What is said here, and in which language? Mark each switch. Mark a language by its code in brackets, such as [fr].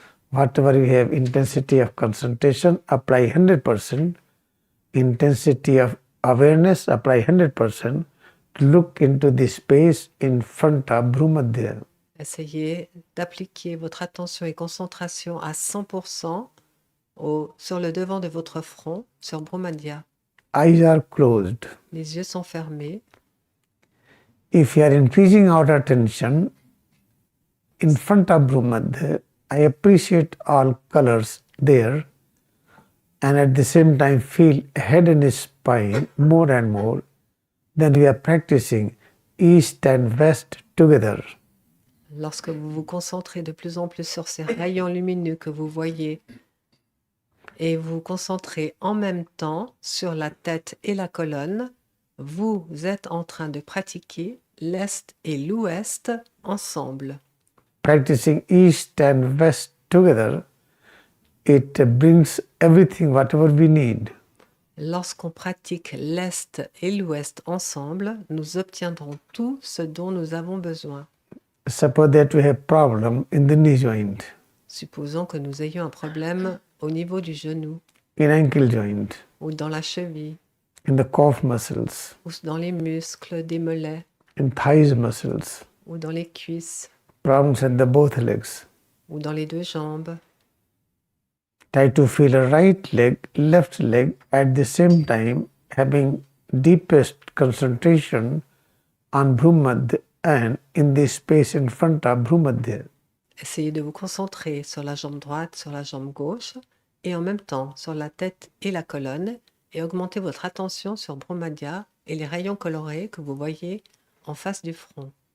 [en] Whatever you have, intensity of concentration, apply 100%. Intensity of awareness, apply 100%. Look into the space in front of Brahmadya. [fr] Essayez d'appliquer votre attention et concentration à 100% sur le devant de votre front, sur Brahmadya. [en] Eyes are closed. [fr] Les yeux sont fermés. [en] If you are increasing our attention in front of Brahmadya, I appreciate all colors there and at the same time feel head and spine more and more. Then we are practicing east and west together. [fr] Lorsque vous vous concentrez de plus en plus sur ces rayons lumineux que vous voyez et vous concentrez en même temps sur la tête et la colonne, vous êtes en train de pratiquer l'Est et l'Ouest ensemble. [en] Practicing east and west together, it brings everything, whatever we need. [fr] Lorsqu'on pratique l'Est et l'Ouest ensemble, nous obtiendrons tout ce dont nous avons besoin. [en] Suppose that we have problem in the knee joint, [fr] Supposons que nous ayons un problème au niveau du genou, [en] in ankle joint, [fr] ou dans la cheville, [en] in the calf muscles, [fr] ou dans les muscles des mollets, [en] in thighs muscles, [fr] ou dans les cuisses, [en] problems at the both legs. [fr] ou dans les deux jambes. [en] Try to feel a right leg, left leg at the same time, having deepest concentration on Bhrumadhya and in the space in front of Bhrumadhya. [fr] Essayez de vous concentrer sur la jambe droite, sur la jambe gauche, et en même temps sur la tête et la colonne, et augmentez votre attention sur Bhrumadhya et les rayons colorés que vous voyez en face du front.